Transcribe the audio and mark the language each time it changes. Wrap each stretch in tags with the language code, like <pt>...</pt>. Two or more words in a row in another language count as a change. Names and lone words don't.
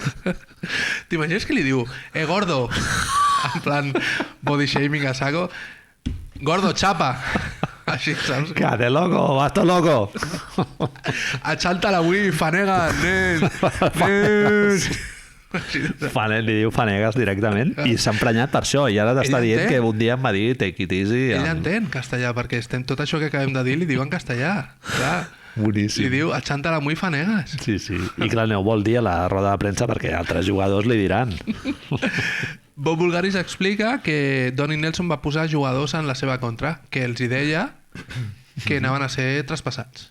<ca>T'imagines que li diu gordo,</ca> <es>en plan</es> <en>body shaming</en> <es>a saco,</es> <ca>gordo, chapa. Així, saps?</ca> <es>Cate loco, basto loco.</es> <ca>Achanta-la avui, fanega, nen. Li diu Fanegas directament i s'ha emprenyat per això i ara t'està dient que un dia em va dir</ca> <en>take it easy.</en> <ca>Ell entén castellà perquè tot això que acabem de dir li diu en castellà. Clar. Boníssim. Li diu achanta-la muy Fanegas. Sí. I clar, no ho vol dir a la roda de premsa perquè altres jugadors li diran. Bob Bulgaris explica que Donnie Nelson va posar jugadors en la seva contra, que els hi deia que anaven a ser traspassats.</ca>